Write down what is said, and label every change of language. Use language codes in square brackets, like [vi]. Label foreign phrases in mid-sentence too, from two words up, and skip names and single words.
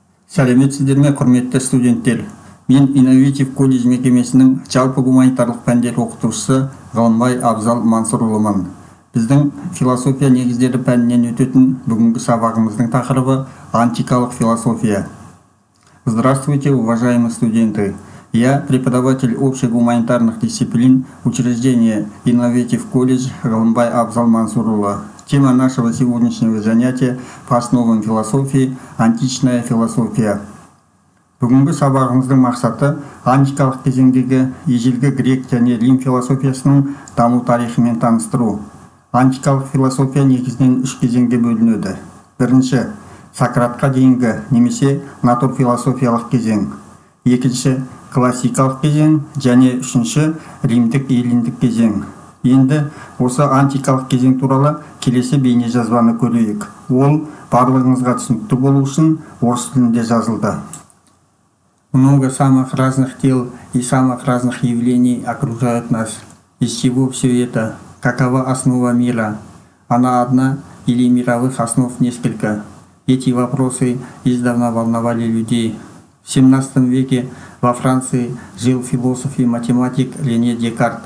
[kk] Сәлеметсіздер ме, құрметті студенттер? Мен Инноватив колледж мекемесінің жалпы гуманитарлық пәндер оқытушысы Ғалымбай Абзал Мансұрұлымын. Біздің философия негіздері пәнінен өтетін бүгінгі сабағымыздың тақырыбы антикалық философия. [ru] Здравствуйте, уважаемые студенты! Я преподаватель общегуманитарных дисциплин учреждения Инноватив колледж Ғалымбай Абзал Мансұрұлы. Тема нашего сегодняшнего занятия по основам философии – античная философия. [kk] Бүгінгі сабағымыздың мақсаты антикалық кезеңдегі ежелгі грек және рим философиясының даму тарихымен таныстыру. Антикалық философия негізінен үш кезеңге бөлінеді. Бірінші – Сократқа дейінгі немесе натурфилософиялық кезең. Екінші – классикалық кезең және үшінші – римдік эллиндік кезең. Енді осы антикалық кезең туралы келесі бейне жазбаны көрейік. Ол барлығыңызға түсінікті болу үшін орыс тілінде жазылды. [ru] Много самых разных дел и самых разных явлений окружают нас. Из чего все это? Какова основа мира? Она одна или мировых основ несколько? Эти вопросы издавна волновали людей. В 17 веке во Франции жил философ и математик Рене Декарт.